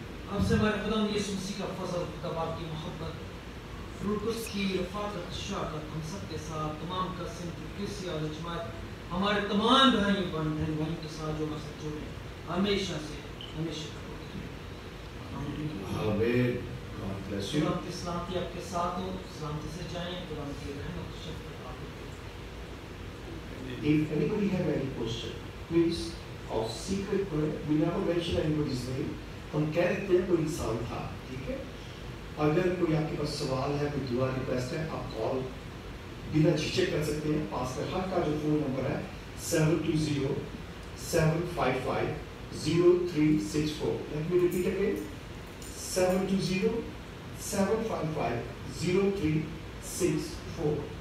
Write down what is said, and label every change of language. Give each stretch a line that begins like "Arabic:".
Hindi: हमसे हमारे खुदा यीशु मसीह का फजल, तबाब की मोहब्बत, रूकुस की रफ़ाक़त, शफ़क़त हम सब के साथ, तमाम कस्म की किसी और जमात, हमारे तमाम भाइयों बहनों के साथ जो हमारे जुड़े हमेशा से हमेशा
English: आमीन। God bless you.
Hindi: खुदा की सलामती आपके साथ हो, सलामती से जाएं। खुदा की रहमत शफ़क़त आपके।
English: If anybody have any question, please, or secret prayer, we never mention anybody's name.
Hindi: हम कह देते हैं कोई इंसान था, ठीक है? अगर कोई आपके पास सवाल है, कोई दुआ रिक्वेस्ट है, आप कॉल बिना झिझक कर सकते हैं। पास्टर हक का जो फोन नंबर है 720-755-0364।
English: Let me repeat again, 720-755-0364।